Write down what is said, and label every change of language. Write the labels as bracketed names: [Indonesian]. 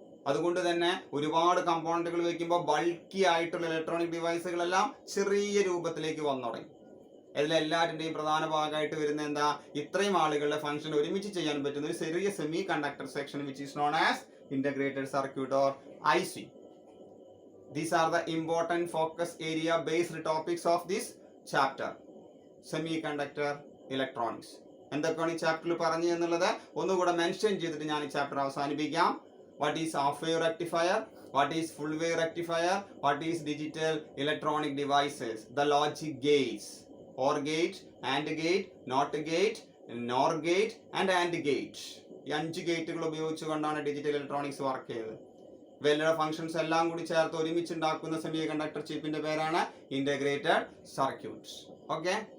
[Malayalam] അതുകൊണ്ട് തന്നെ ഒരുപാട് കമ്പോണന്റുകൾ വെക്കുമ്പോൾ ബൾക്കി ആയിട്ടുള്ള ഇലക്ട്രോണിക് ഡിവൈസുകളെല്ലാം ചെറിയ രൂപത്തിലേക്ക് വന്നു തുടങ്ങി. ഇതിലെല്ലാവരുടെയും പ്രധാന ഭാഗമായിട്ട് വരുന്ന എന്താ, ഇത്രയും ആളുകളുടെ ഫംഗ്ഷൻ ഒരുമിച്ച് ചെയ്യാൻ പറ്റുന്ന ഒരു ചെറിയ semi conductor section [English] Which is known as integrated circuit or IC. These are the important focus area based topics of this chapter, semiconductor electronics. [Malayalam] എന്തൊക്കെയാണ് ഈ ചാപ്റ്ററിൽ പറഞ്ഞു എന്നുള്ളത് ഒന്നുകൂടെ മെൻഷൻ ചെയ്തിട്ട് ഞാൻ ഈ ചാപ്റ്റർ അവസാനിപ്പിക്കാം. [English] What is half wave rectifier? What is full wave rectifier? What is digital electronic devices? The logic gates, OR gate, AND gate, NOT gate, NOR gate and AND gate. [Malayalam] ഈ 5 ഗേറ്റുകൾ ഉപയോഗിച്ചുകൊണ്ടാണ് digital electronics work ചെയ്തത്. ഇവയുടെ functions എല്ലാം കൂടി ചേർത്ത് ഒരുമിച്ച് ഉണ്ടാക്കുന്ന സെമി കണ്ടക്ടർ ചിപ്പിന്റെ പേരാണ് ഇന്റഗ്രേറ്റഡ് സർക്യൂട്ട്സ്. ഓക്കെ.